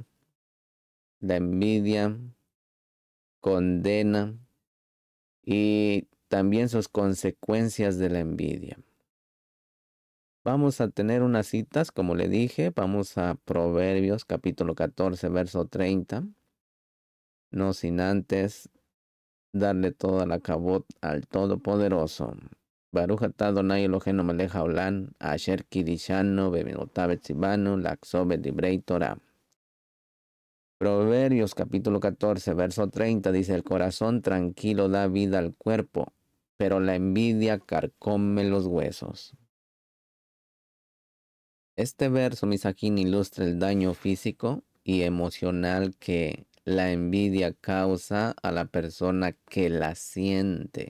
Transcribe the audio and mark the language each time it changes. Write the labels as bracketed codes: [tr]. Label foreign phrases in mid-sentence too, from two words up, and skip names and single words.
[es] La envidia condena y también sus consecuencias de la envidia. Vamos a tener unas citas, como le dije, vamos a Proverbios capítulo 14, verso 30, no sin antes darle toda la cabot al Todopoderoso. [he] ברוך אתה אדוני אלוהינו מלך העולם אשר קידשנו במצוותיו וציוונו לעסוק דברי תורה. [es] Proverbios capítulo 14, verso 30 dice, el corazón tranquilo da vida al cuerpo, pero la envidia carcome los huesos. Este verso, Misajín, ilustra el daño físico y emocional que la envidia causa a la persona que la siente.